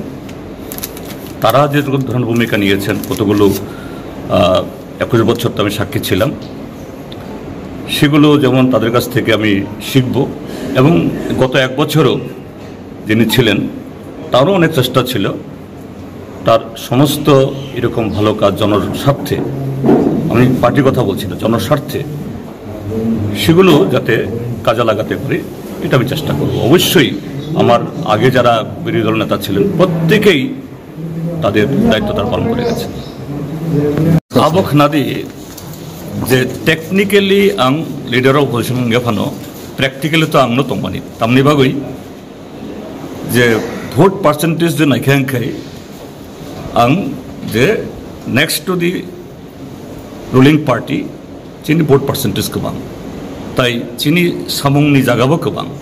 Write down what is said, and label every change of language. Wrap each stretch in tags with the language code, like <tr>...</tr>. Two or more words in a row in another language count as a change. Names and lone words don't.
<bn>তারা যে ধরনের ভূমিকা নিয়েছেন, কতগুলো 21 বছর তো আমি সাক্ষী ছিলাম, সেগুলো যেমন তাদের কাছ থেকে আমি শিখব, এবং গত 1 বছরও যিনি ছিলেন তারও অনেক চেষ্টা ছিল তার সমস্ত এরকম ভালো কাজ জনস্বার্থে, আমি পার্টির কথা বলছি না, জনস্বার্থে সেগুলো যাতে কাজে লাগাতে পারি এটা আমি চেষ্টা করব। অবশ্যই আমার আগে যারা বিরোধী দল নেতা ছিলেন প্রত্যেকেই তাদের দায়িত্ব তারা পালন করে গেছেন।</bn> <trp>আবক নাদি যে টেকনিক্যালি आं</trp> <en>leader of opposition</en> <trp>গেফানো, প্র্যাকটিক্যালি তো आंनो तंमानि तामनि बागै जे</trp> <en>vote percentage</en> <trp>जो नायखांखाय आं जे</trp> <en>next to the ruling party</en> <trp>चिनि</trp> <en>vote percentage</en> <trp>गोबां, ताई चिनि सामुंनि जागाबो गोबां,</trp>